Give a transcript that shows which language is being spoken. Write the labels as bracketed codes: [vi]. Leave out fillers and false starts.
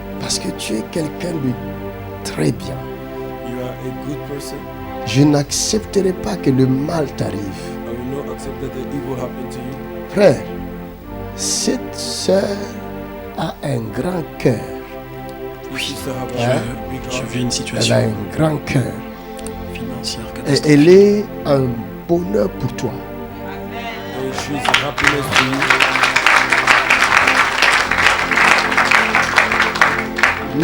[fr] Parce que tu es quelqu'un de très bien. [en] You are a good person. [fr] Je n'accepterai pas que le mal t'arrive. [en] I will not accept that the evil happen to you. [fr] Frère, cette sœur a un grand cœur. Oui, je vis une situation. Elle a un grand cœur. Financière. Et elle est un bonheur pour toi. [en] And she's a happiness to you.